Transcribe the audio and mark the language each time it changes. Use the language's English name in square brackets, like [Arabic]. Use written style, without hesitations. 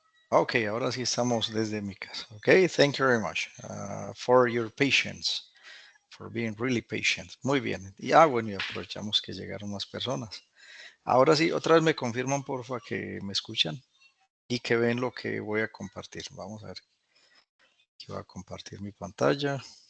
[Spanish] Ok, ahora sí estamos desde mi casa. [English] Ok, thank you very much for your patience, for being really patient. [Spanish] Muy bien. Y bueno, y aprovechamos que llegaron más personas. Ahora sí, otra vez me confirman, porfa, que me escuchan y que ven lo que voy a compartir. Vamos a ver. Aquí voy a compartir mi pantalla.